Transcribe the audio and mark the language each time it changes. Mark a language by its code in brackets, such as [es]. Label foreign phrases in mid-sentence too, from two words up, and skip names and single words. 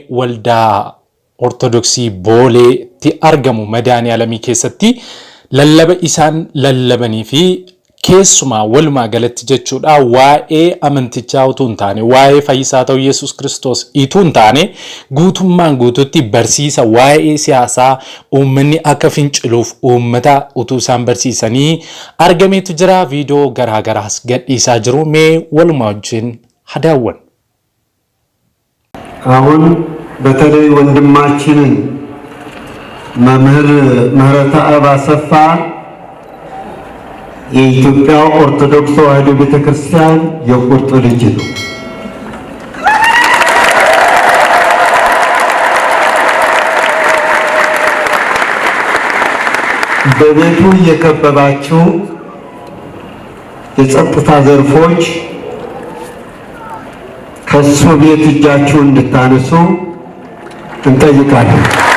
[om] waldaa Ortodoksii Booleetti argamu Madaaniyaalamii keessatti lallaba isaan lallabanii fi keessumaa walumaa galatti jechuudha waa'ee amantichaa utuu hin taane waa'ee fayyisaa ta'uu Yesuus Kiristoos utuu hin taane guutummaan guututti barsiisa waa'ee siyaasaa uummanni akka finciluuf uummata utuu isaan barsiisanii argameetu jira. Viidiyoo garaagaraas gadhiisaa jiru mee walumaa wajjin hadaawwan. [am] አሁን በተለይ ወንድማችንን መምህር ምህረተአብ አሰፋ የኢትዮጵያ ኦርቶዶክስ ተዋሕዶ ቤተክርስቲያን የቁርጥ ልጅ ነው። በቤቱ የከበባችሁ የጸጥታ ዘርፎች ከሱ ቤት እጃችሁን እንድታነሱ እንጠይቃለን።